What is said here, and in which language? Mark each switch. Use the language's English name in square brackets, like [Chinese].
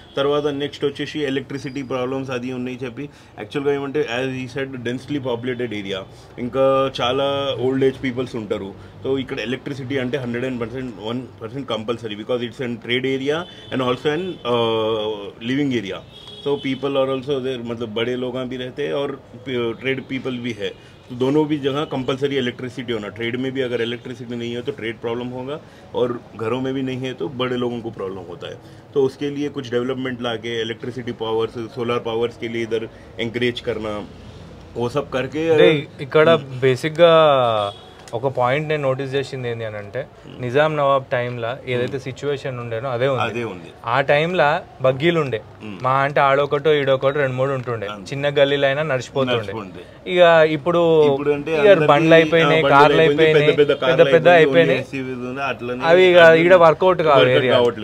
[Telugu] తర్వాత నెక్స్ట్ వచ్చేసి electricity problems అది ఉన్నాయి చెప్పి యాక్చువల్గా ఏమంటే [English] as ఈ side densely populated area, [Telugu] ఇంకా చాలా ఓల్డ్ ఏజ్ పీపుల్స్ ఉంటారు. సో ఇక్కడ ఎలక్ట్రిసిటీ అంటే 101% compulsory, [English] Because it's an trade area and also an living area. [Hindi] तो पीपल और ऑल्सो मतलब बड़े लोग भी रहते हैं और ट्रेड पीपल भी है. तो दोनों भी जगह कंपलसरी इलेक्ट्रिसिटी होना. ट्रेड में भी अगर इलेक्ट्रिसिटी नहीं है तो ट्रेड प्रॉब्लम होगा, और घरों में भी नहीं है तो बड़े लोगों को प्रॉब्लम होता है. तो उसके लिए कुछ डेवलपमेंट लाके इलेक्ट्रिसिटी पावर्स, सोलर पावर्स के लिए इधर ఎంకరేజ్ करना, वो सब करके [Telugu] ఇక్కడ బేసిక్గా ఒక పాయింట్ నేను నోటీస్ చేసింది ఏంటి అని అంటే నిజాం నవాబ్ టైంలో ఏదైతే సిచ్యువేషన్ ఉండేనో అదే ఉంది. ఆ టైంలో బగ్గీలు ఉండే, మా అంటే ఆడొకటో ఈడొకటో 2-3 ఉంటుండే, చిన్న గల్లీలో అయినా నడిచిపోతుండే. ఇక ఇప్పుడు బండ్లు అయిపోయినాయి, కార్లు అయిపోయినాయి, పెద్ద పెద్ద అయిపోయినాయి, అవి ఇక ఈడ వర్కౌట్ కావు ఏరియా.